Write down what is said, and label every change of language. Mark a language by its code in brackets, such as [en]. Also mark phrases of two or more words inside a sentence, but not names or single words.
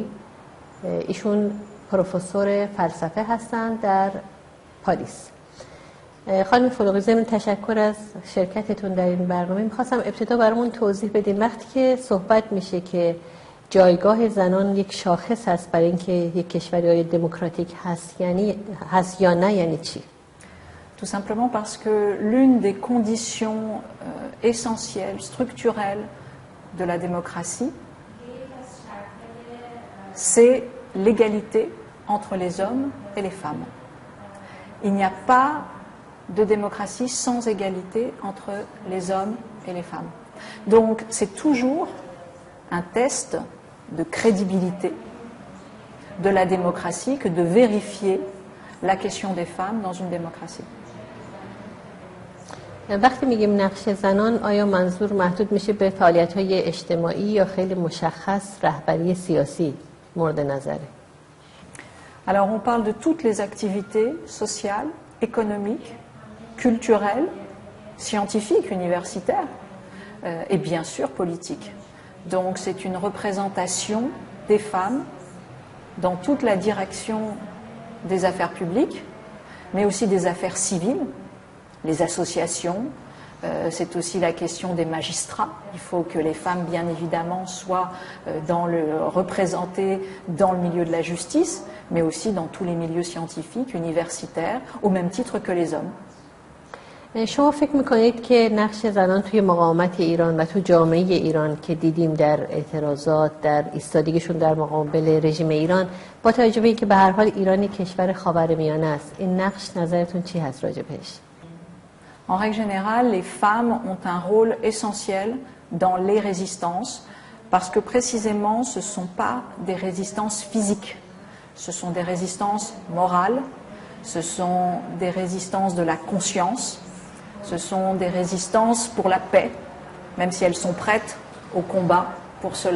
[fa] ایشون پروفسور فلسفه هستند در پاریس. خانم فلوری، ضمن تشکر از شرکتتون در این برنامه می‌خواستم ابتدا برامون توضیح بدین وقتی که صحبت میشه که جایگاه زنان یک شاخص هست برای اینکه یک کشوری دموکراتیک هست یا نه، یعنی چی؟ [fr] Tout simplement parce que l'une des conditions essentielles, structurelles de la démocratie, c'est l'égalité entre les hommes et les femmes. Il n'y a pas de démocratie sans égalité entre les hommes et les femmes. Donc c'est toujours un test de crédibilité de la démocratie que de vérifier la question des femmes dans une démocratie. [fa] وقتی میگیم نقش زنان، آیا منظور محدود میشه به فعالیت‌های اجتماعی یا خیلی مشخص رهبری سیاسی مورد نظره؟ [fr] Alors on parle de toutes les activités sociales, économiques, culturelles, scientifiques, universitaires et bien sûr politiques. Donc c'est une représentation des femmes dans toute la direction des affaires publiques, mais aussi des affaires civiles, les associations, c'est aussi la question des magistrats. Il faut que les femmes, bien évidemment, soient représentées dans le milieu de la justice, mais aussi dans tous les milieux scientifiques, universitaires, au même titre que les hommes. [fa] شما فکر میکنید که نقش زنان توی مقاومت ایران و تو جامعه ایران که دیدیم در اعتراضات، در ایستادگیشون در مقابل رژیم ایران، با توجه به اینکه به هر حال ایران کشور خاورمیانه است، این نقش نظرتون چی هست راجع بهش؟ [fr] En règle générale, les femmes ont un rôle essentiel dans les résistances parce que précisément ce ne sont pas des résistances physiques, ce sont des résistances morales, ce sont des résistances de la conscience, ce sont des résistances pour la paix, même si elles sont prêtes au combat pour cela.